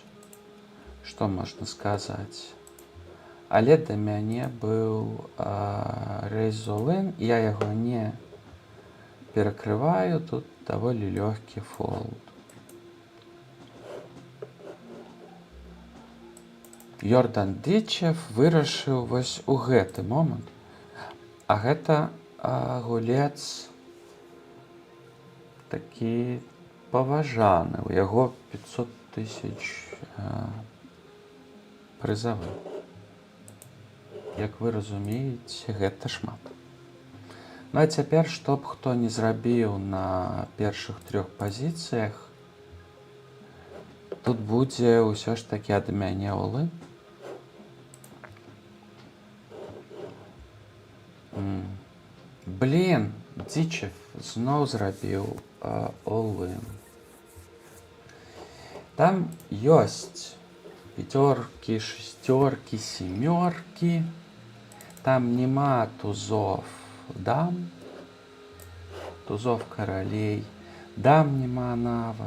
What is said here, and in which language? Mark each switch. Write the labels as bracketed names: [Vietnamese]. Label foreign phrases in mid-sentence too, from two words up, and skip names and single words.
[Belarusian] Што можна сказаць? Але да мяне быў рэйз all-in, я яго не перакрываю, тут даволі лёгкі фолд. Йордан Дычев вырашыў вось у гэты момант. А гэта гулец такі паважаны. У яго 500 000 прызавых. Як вы разумееце, гэта шмат. Ну а цяпер, што б хто не зрабіў на першых 3 пазіцыях, тут будзе ўсё ж такі ад мяне all-in. Блін, Дычев зноў зрабіў all-in. Там ёсць 5, 6, 7. Там нема тузов дам, тузов королей, дам нема нават.